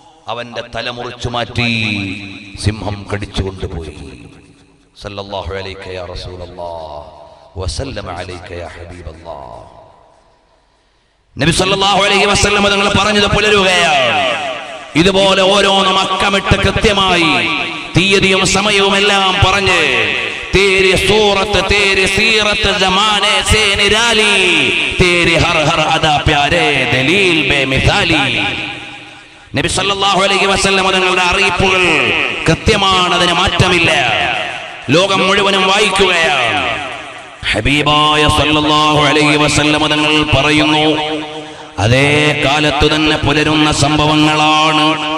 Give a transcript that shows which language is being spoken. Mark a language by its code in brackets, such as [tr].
[ml] അവന്റെ തല മുറിച്ചു മാറ്റി സിംഹം കടിച്ചു കൊണ്ടുപോയി. [ar] സല്ലല്ലാഹു അലൈക യാ റസൂലല്ലാഹ് വസല്ലമ അലൈക യാ ഹബീബല്ലാഹ്. [ml] നബി സല്ലല്ലാഹു അലൈഹി വസല്ലം തങ്ങൾ പറഞ്ഞത് പുലരുകയാണ്. ഇതുപോലെ ഓരോന്നും അക്കമിട്ട് കൃത്യമായി തീയതിയും സമയവും എല്ലാം പറഞ്ഞ് [hi] तेरी सूरत तेरी सीरत जमाने से निराली तेरी हर हर अदा प्यारे दलील बेमिसाली. [ml] നബി സല്ലല്ലാഹു അലൈഹി വസല്ലം തങ്ങളുടെ അറിയിപ്പുകൾ കൃത്യമാണ്, അതിന് മാറ്റമില്ല. ലോകം മുഴുവനും വായിക്കുകയാണ്. ഹബീബായ സല്ലല്ലാഹു അലൈഹി വസല്ലം തങ്ങൾ പറയുന്നു, അതേ കാലത്തു തന്നെ പുലരുന്ന സംഭവങ്ങളാണ്.